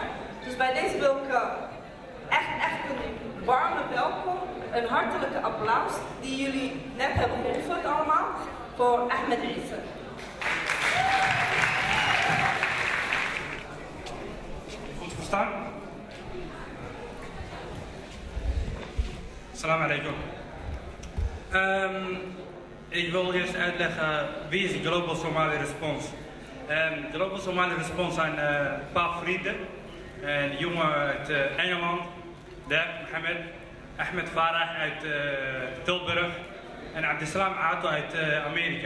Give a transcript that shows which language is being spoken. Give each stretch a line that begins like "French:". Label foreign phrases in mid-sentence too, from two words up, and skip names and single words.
Dutch: Dus bij deze wil ik echt een warme welkom, een hartelijke applaus die jullie net hebben geoefend allemaal voor Ahmed Issa. Goed verstaan?
Arabic: Assalamu alaikum.
Dutch: Ik wil eerst uitleggen wie is de Global Somali Response. Global Somali Response zijn een paar vrienden. Een jongen uit Engeland, Mohammed, Ahmed Farah uit Tilburg en Abdeslam Ato uit Amerika.